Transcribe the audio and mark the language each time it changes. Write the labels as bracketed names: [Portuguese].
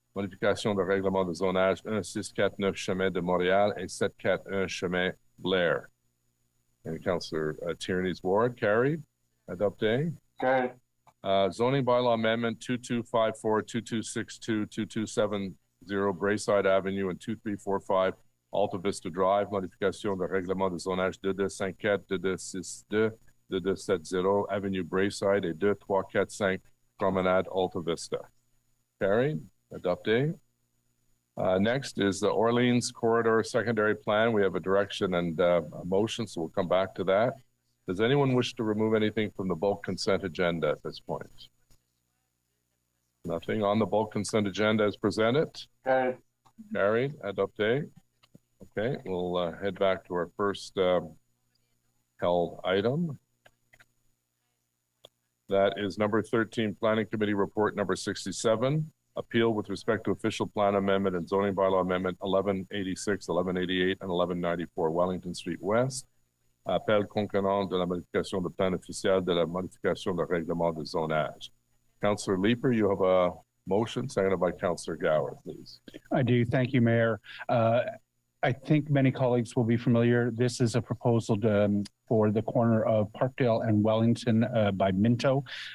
[French] Modification de règlement de zonage 1649 Chemin de Montréal et 741 Chemin Blair. [English] And Councillor Tierney's ward, carried. [French] Adopté. [English] Carried. Zoning bylaw amendment 2254, 2262, 2270 Brayside Avenue and 2345 Alta Vista Drive. [French] Modification de règlement de zonage 2254, 2262, 2270 Avenue Brayside et 2345 Promenade Alta Vista. [English] Carried. [French] Adopté. [English] Next is the Orleans Corridor Secondary Plan. We have a direction and a motion, so we'll come back to that. Does anyone wish to remove anything from the bulk consent agenda at this point? Nothing on the bulk consent agenda as presented. Carried. Carried. [French] Adopté. [English] Okay, we'll head back to our first held item. That is number 13, Planning Committee Report number 67, appeal with respect to official plan amendment and zoning bylaw amendment 1186, 1188, and 1194 Wellington Street West. [French] Appel concurrent de la modification de plan officiel de la modification de règlement de zonage. [English] Councillor Leeper, you have a motion, seconded by Councillor Gower, please. I do. Thank you, Mayor. I think many colleagues will be familiar. This is a proposal for the corner of Parkdale and Wellington by Minto.